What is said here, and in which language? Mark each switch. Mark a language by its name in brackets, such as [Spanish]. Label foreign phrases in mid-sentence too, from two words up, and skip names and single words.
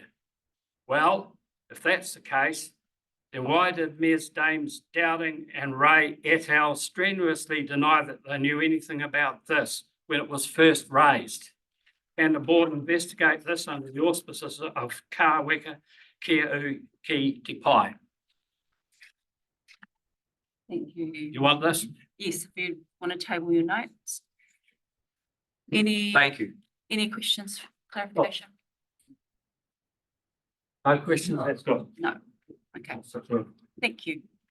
[English] Well, if that's the case, then why did Ms. Dames Dowding and Ray et al. Strenuously deny that they knew anything about this when it was first raised? Can the board investigate this under the auspices of [Māori] kāweka kia u ki te pai? [English] Thank you. You want this? Yes, if you want to table your notes. Any Thank you. questions, clarification? No questions, that's good. No. Okay, thank you.